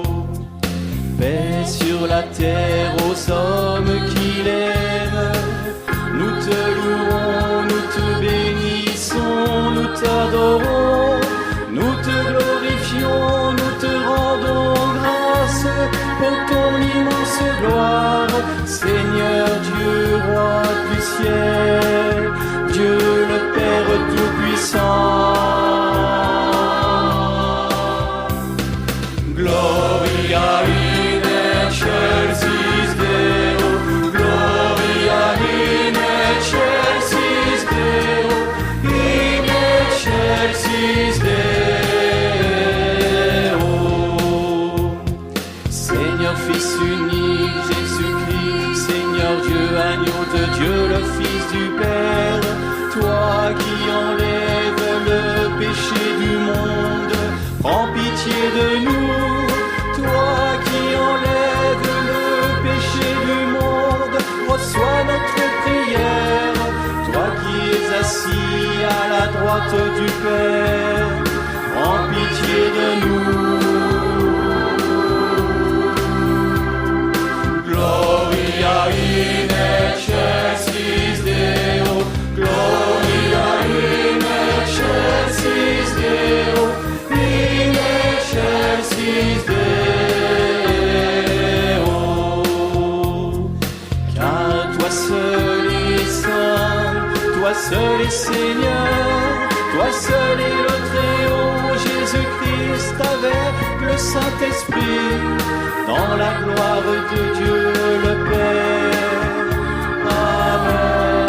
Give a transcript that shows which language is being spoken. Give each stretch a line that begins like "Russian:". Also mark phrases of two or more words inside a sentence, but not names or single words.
French: Paix sur la terre aux hommes qu'il aime, nous te louons, nous te bénissons, nous t'adorons, nous te glorifions, nous te rendons grâce pour ton immense gloire, Seigneur Dieu, roi du ciel, Dieu le Père Tout-Puissant.
Latin: Gloria in excelsis Deo, Gloria in excelsis Deo, in excelsis Deo.
French: Fils unique, Jésus-Christ, Seigneur Dieu, agneau de Dieu, le Fils du Père, toi qui enlèves le péché du monde, prends pitié de nous, toi qui enlèves le péché du monde, reçois notre prière, toi qui es assis à la droite du Père, prends pitié de nous.
Latin: Gloria in excelsis Deo, Gloria in excelsis Deo, in excelsis Deo.
French: Car toi seul est saint, toi seul est Seigneur, toi seul est le Très-Haut, Jésus-Christ avec le Saint-Esprit, dans la gloire de Dieu le Père.